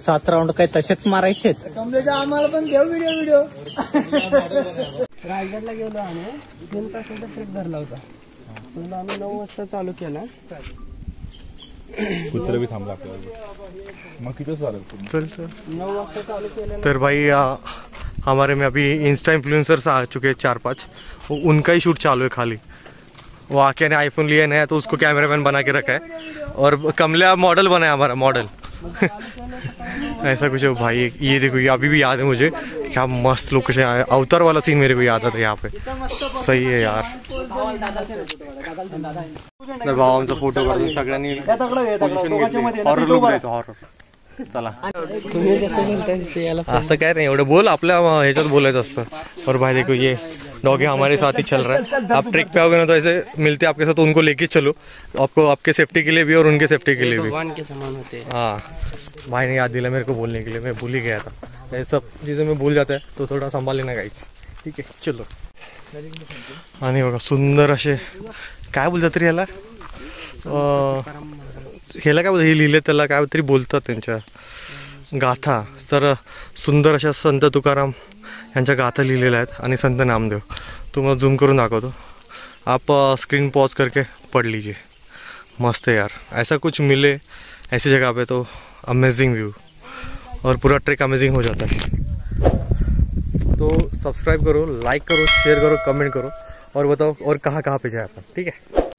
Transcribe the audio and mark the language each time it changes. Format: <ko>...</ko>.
<mr>7 round काय तसेच मारायचे. कमलेच्या आम्हाला पण देऊ व्हिडिओ रायगडला गेलो आम्ही 2 तासाचा ट्रेक धरला होता. पण आम्ही 9 वाजता चालू केला. कुत्र भी थांबला आपल्याला. मग किती चालेल? चल चल. 9 वाजता चालू केलं.</mr> <hi>तर भाई हमारे में अभी इंस्टा इन्फ्लुएंसर्स आ चुके हैं 4-5. उनका ही शूट चालू है खाली. वो आके ने आईफोन लिया नया तो उसको कैमरामैन बना के रखा है और कमला मॉडल बना है हमारा मॉडल. ऐसा कुछ है भाई. ये देखो ये अभी भी याद है मुझे. क्या मस्त लोकेशन है. अवतार वाला सीन मेरे को याद आता है यहाँ पे. सही है यार.</hi> <mr>तर भाऊ आमचा फोटो काढून सगळ्यांनी पोझिशन घेतली. हॉरर लुक द्यायचा हॉरर. चला तुम्ही जसं बोलताय तसं याला असं काय नाही एवढं बोल आपल्या ह्याच्यात बोलायचं असतं.</mr> <hi>और भाई देखो ये डॉगी हमारे साथ ही चल रहा है. आप ट्रेक पे आओगे ना तो ऐसे मिलते आपके साथ उनको लेके चलो. आपको आपके सेफ्टी के लिए भी और उनके सेफ्टी के लिए भी. भगवान के समान होते हैं. हाँ भाई ने याद दिला मेरे को बोलने के लिए. मैं भूल ही गया था. ये सब चीज़ें मैं भूल जाता है तो थोड़ा संभाल लेना गाईच.</hi> <mr>ठीक आहे चलो. आणि बघा सुंदर असे काय बोलतात तरी ह्याला ह्याला काय बोलतात हे लिहिले त्याला काय तरी बोलतात त्यांच्या गाथा. तर सुंदर अशा संत तुकाराम यांच्या गाथा लिहिलेल्या आहेत आणि संत नामदेव. तुम्हाला झूम करून दाखवतो.</mr> <hi>आप स्क्रीन पॉज करके पढ़ लीजिए. मस्त है यार. ऐसा कुछ मिले ऐसी जगह पे तो अमेजिंग व्यू और पूरा ट्रेक अमेजिंग हो जाता है. तो सब्सक्राइब करो, लाइक करो, शेयर करो, कमेंट करो और बताओ और कहाँ कहाँ पे जाए अपन. ठीक है.</hi>